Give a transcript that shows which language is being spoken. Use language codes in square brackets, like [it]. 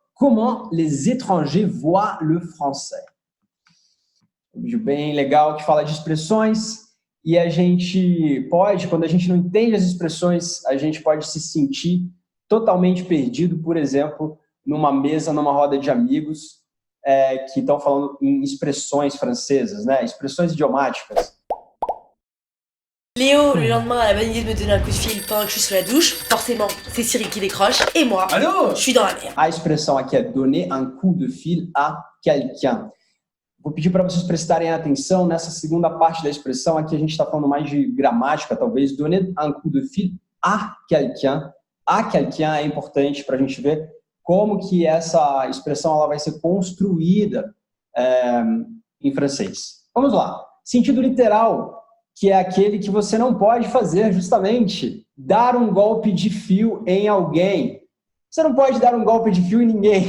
[fr] Comment les étrangers voient le français? [pt] Um vídeo bem legal que fala de expressões e a gente pode, quando a gente não entende as expressões, a gente pode se sentir totalmente perdido, por exemplo, numa mesa, numa roda de amigos que estão falando em expressões francesas, né? Expressões idiomáticas. [fr] Léo, le lendemain, a la bonne idée de me donner un coup de fil pendant que je suis sous la douche. Forcément, c'est Cyril qui décroche et moi, Allô? je suis dans la merde. [pt] A expressão aqui é [fr] donner un coup de fil à quelqu'un. [pt] Vou pedir para vocês prestarem atenção nessa segunda parte da expressão. Aqui a gente está falando mais de gramática, talvez. [fr] Donner un coup de fil à quelqu'un. [pt] À quelqu'un é importante para a gente ver como que essa expressão ela vai ser construída em francês. Vamos lá. Sentido literal, que é aquele que você não pode fazer, justamente. Dar um golpe de fio em alguém. Você não pode dar um golpe de fio em ninguém.